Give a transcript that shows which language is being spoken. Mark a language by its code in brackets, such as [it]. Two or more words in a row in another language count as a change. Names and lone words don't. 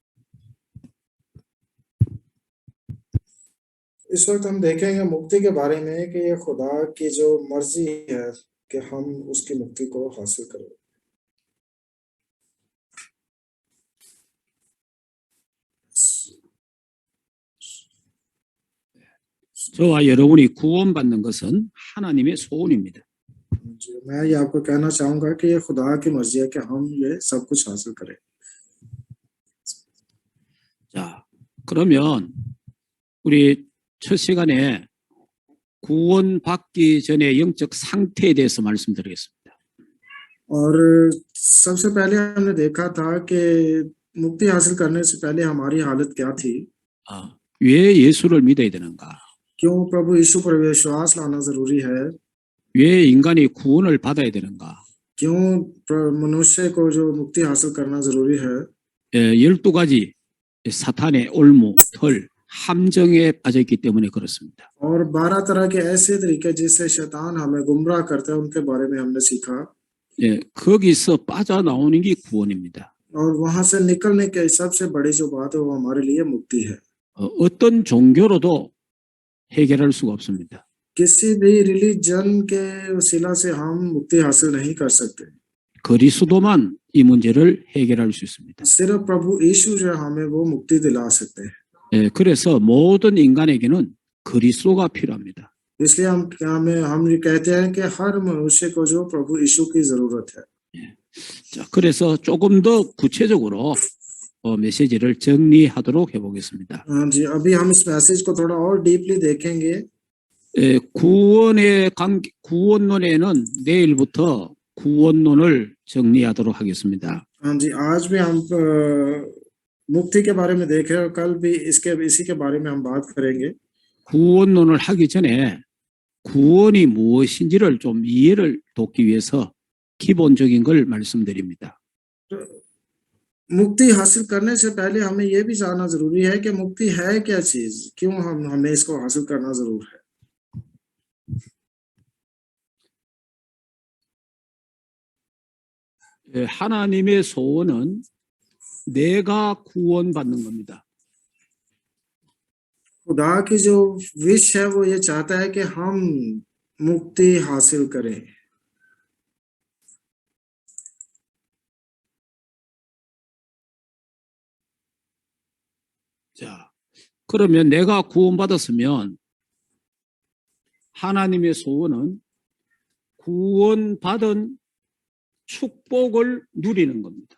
[hi] इस वक्त हम देखेंगे मुक्ति के बारे में कि ये खुदा की जो मर्जी है कि हम उसकी मुक्ति को हासिल करें। [ko] 저와 여러분이 구원받는 것은 하나님의 소원입니다. [hi] मैं ये आपको कहना चाहूंगा कि ये खुदा की मर्जी है कि हम ये सब कुछ हासिल करें। [ko] 자, 그러면 우리 첫 시간에 구원받기 전에 영적 상태에 대해서 말씀드리겠습니다. [hi] और सबसे पहले हमने देखा था कि मुक्ति हासिल करने से पहले हमारी हालत क्या थी, [ko] 왜 예수를 믿어야 되는가? [hi] क्यों प्रभु यीशु पर विश्वास लाना जरूरी है, [ko] 왜 인간이 구원을 받아야 되는가? [hi] क्यों मनुष्य को जो मुक्ति हासिल करना जरूरी है। [ko] 12가지 사탄의 올무, 털, 함정에 빠져있기 때문에 그렇습니다. [hi] और 12 तरह के ऐसे तरीके जिससे शैतान हमें गुमराह करता है उनके बारे में हमने सीखा। [ko] 예, 거기서 빠져나오는 게 구원입니다. [hi] और वहां से निकलने की सबसे बड़ी जो बात है वो हमारे लिए मुक्ति है। [ko] 어떤 종교로도 해결할 수가 없습니다. [hi] किसी भी रिलीजन के वसीला से हम मुक्ति हासिल नहीं कर सकते, [ko] 그리스도만 이 문제를 해결할 수 있습니다. [hi] सिर्फ प्रभु यीशु जो हमें वो मुक्ति दिला सकते हैं। [ko] 예, 그래서 모든 인간에게는 그리스도가 필요합니다. [hi] इसलिए हम ये कहते हैं कि हर मनुष्य को जो प्रभु यीशु की जरूरत है। [ko] 자, 그래서 조금 더 구체적으로 메시지를 정리하도록 해보겠습니다. [hi] हाँ जी, अभी हम इस मैसेज को थोड़ा और डीपली देखेंगे। [ko] 구원론에는 내일부터 구원론을 정리하도록 하겠습니다. [hi] हाँ जी, आज भी हम मुक्ति के बारे में देख रहे हैं और कल भी इसी के बारे में हम बात करेंगे। [ko] 구원론을 하기 전에 구원이 무엇인지를 좀 이해를 돕기 위해서 기본적인 걸 말씀드립니다. [hi] मुक्ति हासिल करने से पहले हमें यह भी जानना जरूरी है कि मुक्ति है क्या चीज, क्यों हमें इसको हासिल करना जरूर है। [ko] 하나님의 소원은 내가 구원받는 겁니다. [hi] खुदा की जो विश है वो ये चाहता है कि हम मुक्ति हासिल करें। [ko] 자, 그러면 내가 구원받았으면 하나님의 소원은 구원받은 축복을 누리는 겁니다.